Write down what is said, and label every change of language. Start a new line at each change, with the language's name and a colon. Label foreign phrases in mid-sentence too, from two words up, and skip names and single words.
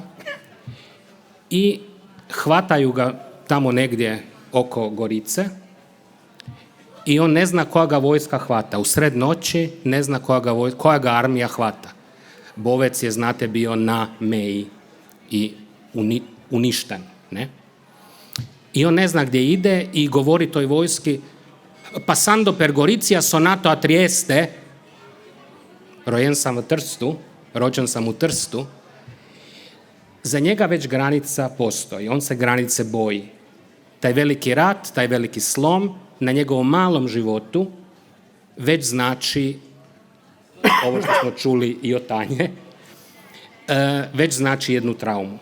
Croatian: I hvataju ga tamo negdje oko Gorice i on ne zna koja ga vojska hvata. U sred noći ne zna koja ga armija hvata. Bovec je, znate, bio na meji i uništen. Ne? I on ne zna gdje ide i govori toj vojski:
Italian: passando per Gorizia sonato a Trieste.
Croatian: Rođen sam u Trstu. Za njega već granica postoji, on se granice boji. Taj veliki rat, taj veliki slom na njegovom malom životu već znači, ovo što smo čuli i od Tanje, već znači jednu traumu.